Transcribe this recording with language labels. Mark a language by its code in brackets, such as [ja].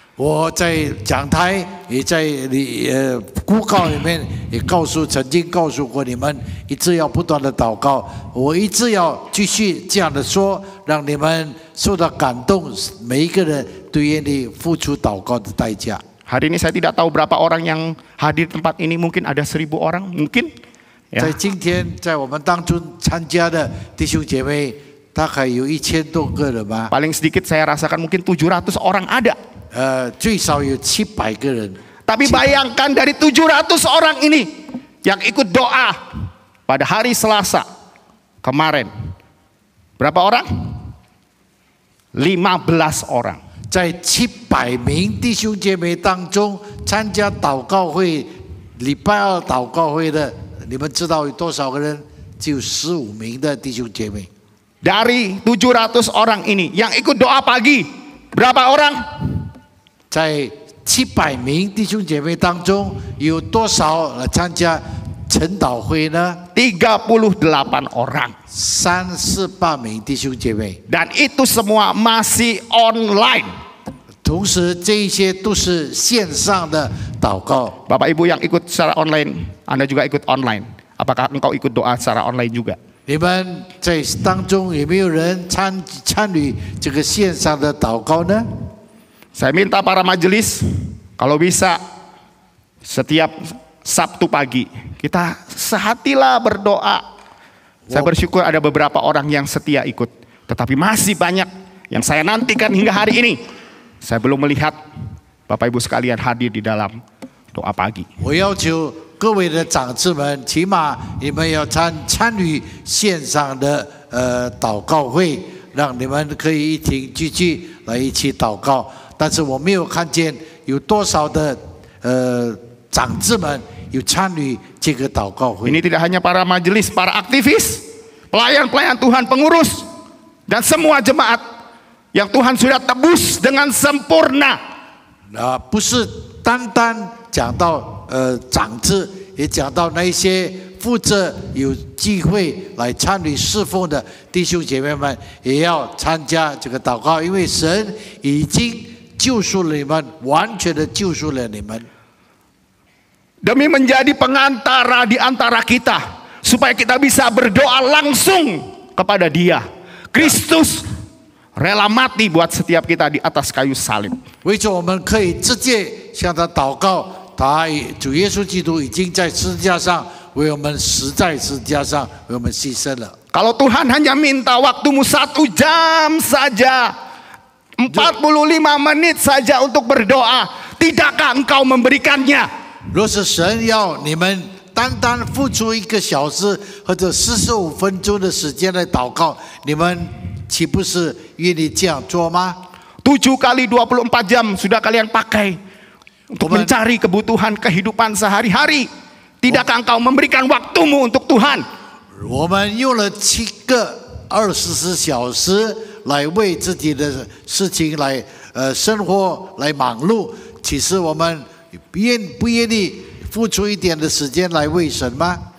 [zh] 我在讲台也在公告里面也曾经告诉过你们，一直要不断的祷告，我一直要继续这样的说，让你们受到感动，每一个人都愿意付出祷告的代价。 [id] Hari ini saya tidak tahu berapa orang yang hadir di tempat ini, mungkin ada 1000 orang, mungkin. [zh] 在今天在我们当中参加的弟兄姐妹，大概有1000多个人吧。 [id] Paling sedikit saya rasakan mungkin 700 orang ada. [zh] 最少有700个人。 [id] Tapi bayangkan dari 700 orang ini yang ikut doa pada hari Selasa kemarin. Berapa orang? 15 orang. [zh] 在700名弟兄姐妹当中参加祷告会，礼拜二祷告会的，你们知道有多少个人？只有15名的弟兄姐妹。 [id] Dari 700 orang ini yang ikut doa pagi, berapa orang? [zh] 在700名弟兄姐妹当中，有多少参加晨祷会呢？ [id] 38 orang. [zh] 38名弟兄姐妹。 [id] Dan itu semua masih online. [zh] 同时，这一些都是线上的祷告。 [id] Bapak Ibu yang ikut secara online, Anda juga ikut online. Apakah engkau ikut doa secara online juga? [zh] 你们在当中有没有人参与这个线上的祷告呢？ [id] Saya minta para majelis, kalau bisa setiap Sabtu pagi kita sehatilah berdoa. Saya bersyukur ada beberapa orang yang setia ikut, tetapi masih banyak yang saya nantikan hingga hari ini. Saya belum melihat Bapak Ibu sekalian hadir di dalam doa pagi. [zh] 我要求各位的长子们，起码你们要参与线上的祷告会，让你们可以一起聚聚来一起祷告。但是我没有看见有多少的长子们有参与这个祷告会。 [id] Ini tidak hanya para majelis, para aktivis, pelayan-pelayan Tuhan, pengurus, dan semua jemaat yang Tuhan sudah tebus dengan sempurna. [zh] 不是单单讲到长子，也讲到那些负责有机会来参与侍奉的弟兄姐妹们，也要参加这个祷告，因为神已经救赎了你们，完全的救赎了你们。 [id] Demi menjadi pengantara di antara kita, supaya kita bisa berdoa langsung kepada Dia. Kristus rela mati buat setiap kita di atas kayu salib. [zh] 为着我们可以直接向他祷告，主耶稣基督已经在十字架上为我们死在十字架上，为我们牺牲了。 [id] Kalau Tuhan hanya minta waktumu 1 jam saja, 45 menit saja untuk berdoa, tidakkah engkau memberikannya? [zh] 若是神要你们单单付出1个小时或者45分钟的时间来祷告，你们岂不是愿意这样做吗？ [id] 7 kali 24 jam sudah kalian pakai untuk mencari kebutuhan kehidupan sehari-hari. Tidakkah engkau memberikan waktumu untuk Tuhan? [zh] 我们用了7个24小时来为自己的事情来生活来忙碌，其实我们不愿意付出一点的时间来为神吗？